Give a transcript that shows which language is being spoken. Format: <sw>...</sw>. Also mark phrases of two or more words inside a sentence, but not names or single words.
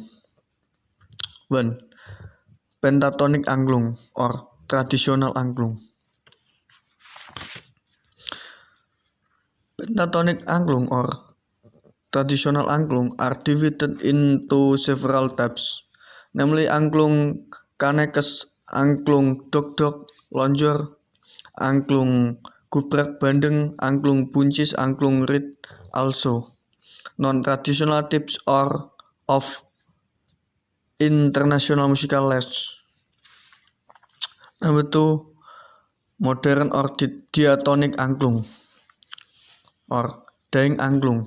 <en>1. Pentatonic angklung or traditional angklung. Pentatonic angklung or traditional angklung are divided into several types, namely angklung kanekes, angklung dok-dok, lonjor, angklung gubrak bandeng, angklung buncis, angklung reed. Also, non-traditional types are of international musical language. Number 2, modern or diatonic angklung or dying angklung.</en>